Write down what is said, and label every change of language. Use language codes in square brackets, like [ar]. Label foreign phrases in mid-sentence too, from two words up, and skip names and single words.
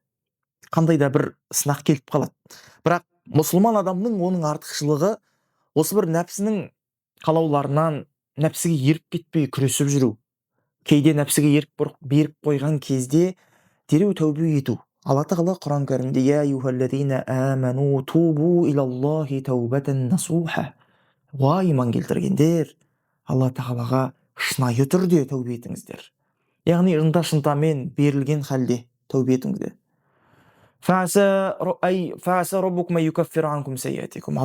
[kk] Қандай да бір сынақ келіп қалады. Бірақ мұсылман адамның оның артықшылығы осы бір нәпсінің қалауларынан нәпсіге еріп кетпей күресіп жүру. Кейде нәпсіге беріп қойған кезде дереу тәубе ету. Алла тағала Құран кәрімде [ar] يا أيها الذين آمنوا توبوا إلى الله توبة نصوحا. [kk] Иман келтіргендер, Алла тағалаға шынайы түрде тәубе етіңіздер. Яғни ынта-шынтамен берілген халде тәубе етіңіздер. [ar] عسى ربكم يكفر عنكم سيئاتكم.